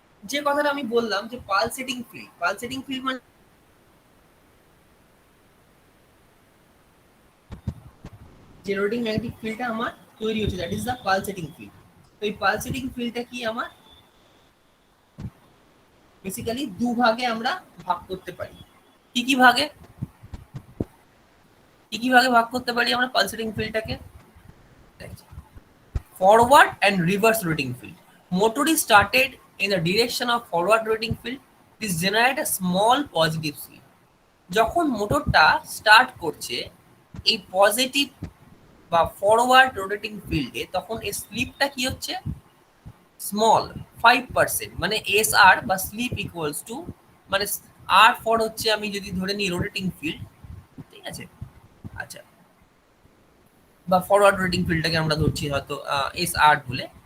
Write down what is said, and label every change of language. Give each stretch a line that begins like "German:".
Bangla: যে কথাটা আমি বললাম যে পালসেটিং ফিল্ড মানে যে রোটেটিং ম্যাগনেটিক ফিল্ডটা আমার তৈরি হচ্ছে,
English: That is the pulsating field.
Bangla: তো এই পালসেটিং ফিল্ডটা কি আমার বেসিক্যালি দুভাগে আমরা ভাগ করতে পারি। কি কি ভাগে ভাগ করতে পারি আমরা pulsating ফিল্ডটাকে?
English: Forward and reverse rotating field. Motor is started in the direction of forward rotating field. This generate a small positive slip.
Bangla: যখন মোটরটা স্টার্ট করছে এই পজিটিভ বা ফরওয়ার্ড রোটেটিং ফিল্ডে, তখন এই স্লিপটা কি হচ্ছে স্মল 5%, মানে এস আর বা স্লিপ ইকুয়ালস টু, মানে আর ফর হচ্ছে আমি যদি ধরে নিই রোটেটিং ফিল্ড, ঠিক আছে, আচ্ছা, বা ফরওয়ার্ড রোটেটিং ফিল্ডটাকে আমরা ধরছি হয়তো এস আর বলে।